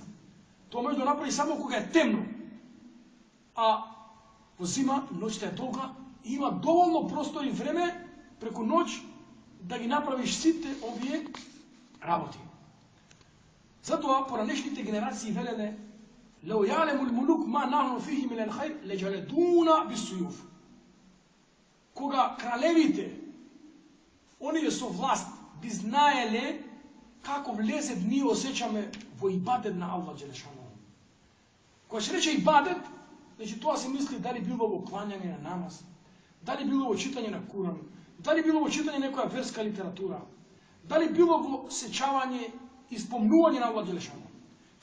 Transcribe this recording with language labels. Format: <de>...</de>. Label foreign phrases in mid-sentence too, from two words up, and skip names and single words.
<mk>Тоа може да го направиш само кога е темно. А во зима ноќта е долга и има доволно простор и време преку ноќ да ги направиш сите овие работи. Затоа поранешните генерации велеле:</mk> <ar>"لو يعلم الملوك ما نحن فيه من الخير لجالدونا بالسيوف."</ar> <mk>Кога кралевите, оние со власт, би знаеле како влезет ние осеќаме во ибадет на Аллах Джелешануху. Кога се рече ибадет, значи тоа се мисли дали било во клањање на намаз, дали било во читање на Куран, дали било во читање некоја верска литература, дали било во сеќавање и спомнување на Аллах Джелешануху.</mk>